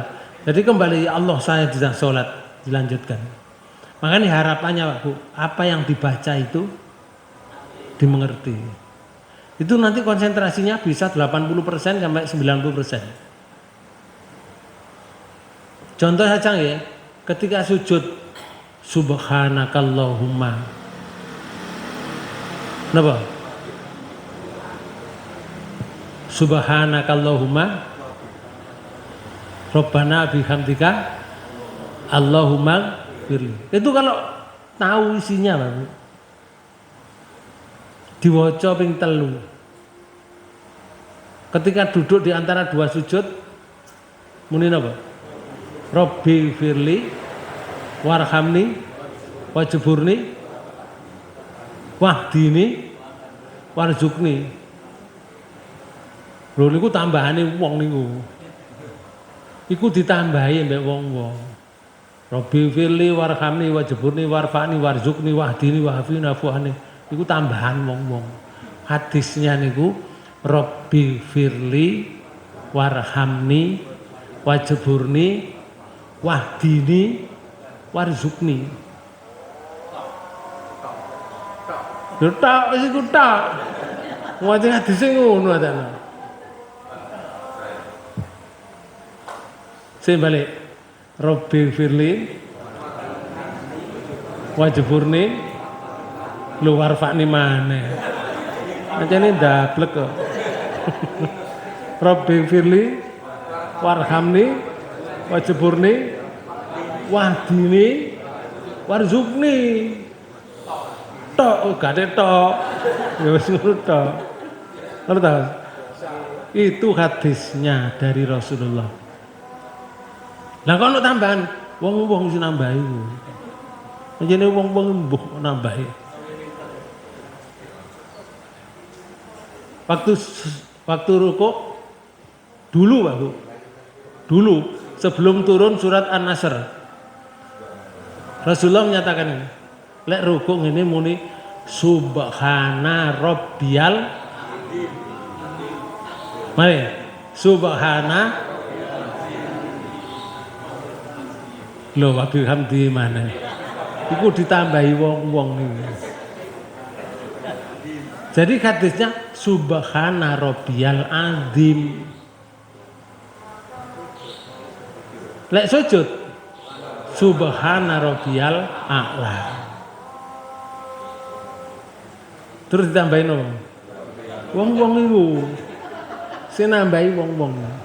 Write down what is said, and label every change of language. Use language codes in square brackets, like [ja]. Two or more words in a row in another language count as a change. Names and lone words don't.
[id] Jadi kembali, [ar] يا الله [id] saya sedang sholat, dilanjutkan. Makanya harapannya Pak Bu, apa yang dibaca itu dimengerti. Itu nanti konsentrasinya bisa 80% sampai 90%. Contoh saja ya, ketika sujud subhanakallahumma. [jv] Napa? [ar] سبحانك اللهم ربنا وبحمدك اللهم اغفر لي. [id] Itu kalau tahu isinya Pak Bu. [jv] Diwaca ping 3. [id] Ketika duduk di antara dua sujud [jv] muni napa? [ar] رب اغفر لي وارحمني واجبرني واهدني وارزقني. [jv] Lho niku tambahane wong niku. Iku ditambahi mbek wong-wong. [ar] رب اغفر لي وارحمني واجبرني وارفعني وارزقني واهدني وعافني واعف عني. [jv] Iku tambahan wong-wong. Hadisnya niku [ar] رب اغفر لي وارحمني واجبرني واهدني وارزقني. [jv] Lho tok wis iku tok. Wong hadise ngono ta. Sing balik [ar] رب اغفر لي واجبرني وارفعني maneh. [jv] Macane ndablek kok. [ar] رب اغفر لي وارحمني واجبرني واهدني وارزقني. [jv] Tok gak tok. Ya wis ngono tok. Ngono ta? [id] Itu hadisnya dari Rasulullah. [jv] Lah kok ono tambahan wong-wong sing nambahi. Jenenge wong-wong mbuh nambahi. [id] Waktu rukuk dulu Pak Bu. Dulu sebelum turun surat An-Nasr. Rasulullah menyatakan ini. [jv] Lek rukuk ngene muni [ar] سبحان ربي. [jv] Mari. Subhana lho [ar] وبحمده [jv] mana? Iku ditambahi wong-wong niku. [id] Jadi hadisnya [ar] سبحان ربي العظيم. [jv] Lek sujud [ar] سبحان ربي الأعلى. [id] Terus ditambahin apa? [jv] Wong-wong iku. Sing nambahi wong-wong.